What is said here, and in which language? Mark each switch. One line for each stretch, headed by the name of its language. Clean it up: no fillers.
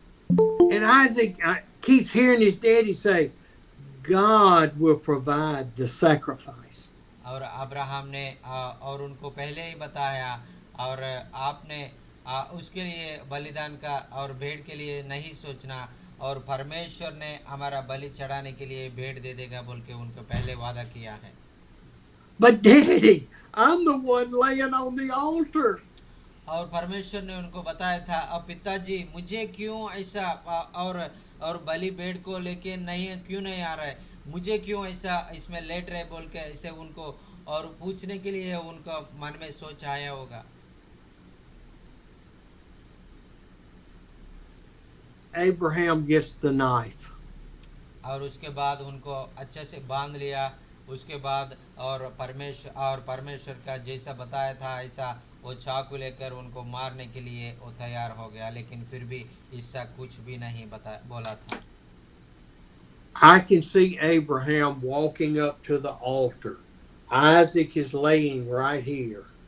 English: And Isaac keeps hearing his daddy say, God will provide the sacrifice.
Hindi: और Abraham ने और उनको पहले ही बताया और आपने उसके लिए बलिदान का और भेंट के लिए नहीं सोचना, और परमेश्वर ने हमारा बलि चढ़ाने के लिए भेंट दे देगा बोल के उनको पहले वादा किया है।
English: But Daddy, I'm the one laying on the altar.
Hindi: और परमेश्वर ने उनको बताया था, अब पिताजी मुझे क्यों ऐसा और बलि भेंट को लेके नहीं क्यों नहीं आ रहा है, मुझे क्यों ऐसा इसमें लेट रहे बोल के ऐसे उनको और पूछने के लिए उनका मन में सोच आया होगा।
English: Abraham gets the knife.
Hindi: और उसके बाद उनको अच्छे से बांध लिया, उसके बाद और परमेश्वर का जैसा बताया था ऐसा वो चाकू लेकर उनको मारने के लिए वो तैयार हो गया, लेकिन फिर भी इसका कुछ भी नहीं बोला था।
English: I can see Abraham walking up to the altar. Isaac is laying right here.